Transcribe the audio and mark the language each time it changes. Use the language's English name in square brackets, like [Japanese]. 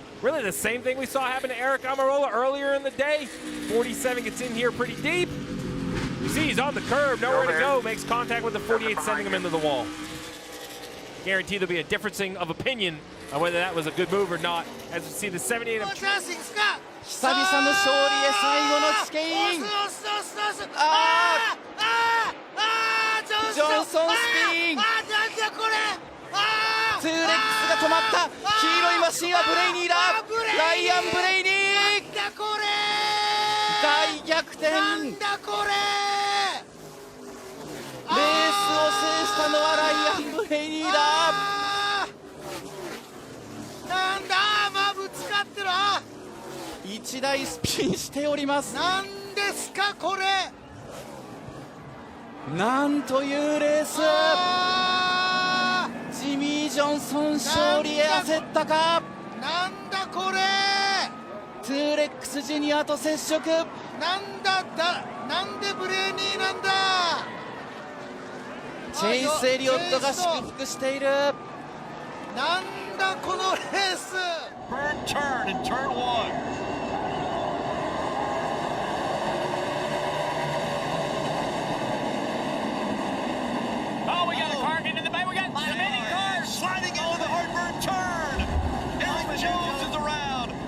[English] Really the same thing we saw happen to Eric Almirola earlier in the day. 47 gets in here pretty deep. You see he's on the curb, nowhere to go, makes contact with the 48, sending him into the wall. Guaranteed there'll be a differencing of opinion whether that was a good move or not, as we see the 78 of [Japanese] 久々の勝利へ最後のチキン。ジョンソンスピン。ツーレックスが止まった。黄色いマシンはブレイニーだ。ライアン・ブレイニー。大逆転。レースを制したのはライアン・ブレイニーだ。なんだまあぶつかってる。 1台スピンしております。なんですかこれ。なんというレース。ジミー・ジョンソン勝利へ焦ったか。なんだこれ。トゥーレックスジュニアと接触。なんでブレイニーなんだ。チェイス・エリオットが祝福している。なんだこのレース。 [English] Burn turn in turn 1. Oh, we got a car getting in the bay. We got many cars sliding into the heartburn turn. Eric Jones is around.